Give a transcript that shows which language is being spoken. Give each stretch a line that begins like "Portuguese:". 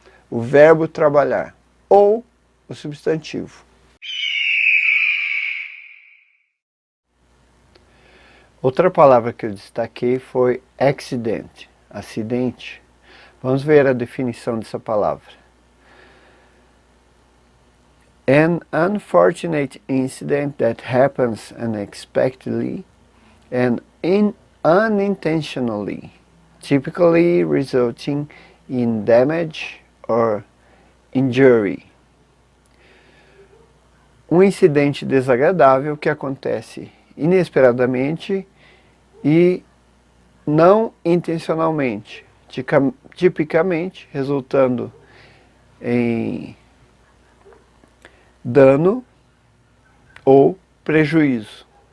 Portuguese: O verbo trabalhar, ou o substantivo. Outra palavra que eu destaquei foi accident, acidente. Vamos ver a definição dessa palavra.
English: An unfortunate incident that happens unexpectedly and unintentionally, typically resulting in damage or injury.
Portuguese: Um incidente desagradável que acontece inesperadamente e não intencionalmente, tipicamente resultando em dano ou prejuízo.